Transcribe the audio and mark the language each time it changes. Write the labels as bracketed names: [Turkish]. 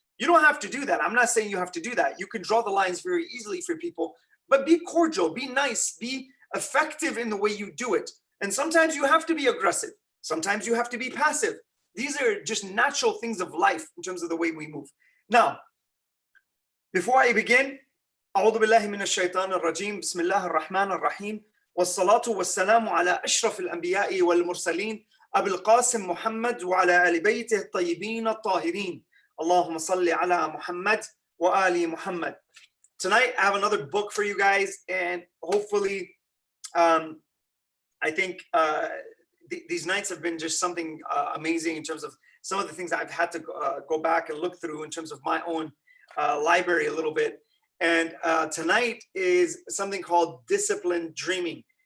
[English] You don't have to do that. I'm not saying you have to do that. You can draw the lines very easily for people, but be cordial, be nice, be effective in the way you do it. And sometimes you have to be aggressive. Sometimes you have to be passive. These are just natural things of life in terms of the way we move. Now, before I begin, [Arabic] أعوذ بالله من الشيطان الرجيم بسم الله الرحمن الرحيم والصلاة والسلام على أشرف الأنبياء والمرسلين أبي القاسم محمد وعلى آل بيته الطيبين الطاهرين اللهم صل على محمد وآل محمد. [English] Tonight, I have another book for you guys, and hopefully, I think these nights have been just something amazing in terms of some of the things I've had to go back and look through in terms of my own library a little bit. And tonight is something called Disciplined Dreaming.